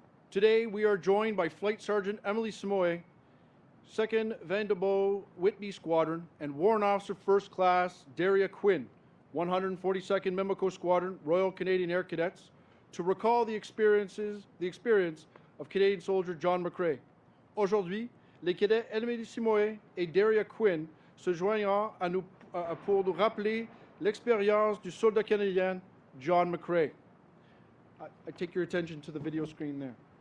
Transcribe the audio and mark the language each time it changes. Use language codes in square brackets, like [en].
[en] Today, we are joined by Flight Sergeant Emily Simoy, 2nd Vandenboe Whitby Squadron, and Warrant Officer First Class Daria Quinn, 142nd Mimico Squadron, Royal Canadian Air Cadets, to recall the experience of Canadian soldier John McCrae. [fr] Aujourd'hui, les cadets Emily Simoy et Daria Quinn se joignent à nous pour nous rappeler l'expérience du soldat canadien John McCrae. [en] I take your attention to the video screen there.